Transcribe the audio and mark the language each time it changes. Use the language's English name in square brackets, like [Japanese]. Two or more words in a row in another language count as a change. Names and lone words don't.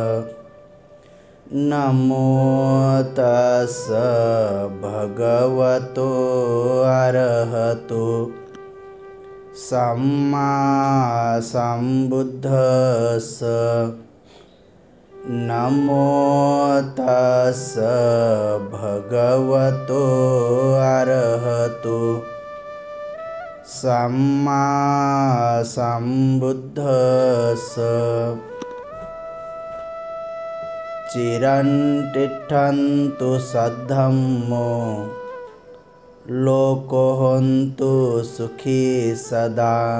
[Pali] नमो तस्स भगवतो अरहतो सम्मा सम्बुद्धस्स। नमो तस्स भगवतो अरहतो सम्मा सम्बुद्धस्स। चिरं तिष्ठन्तु सद्धम्मो लोको हन्तु सुखी सदा।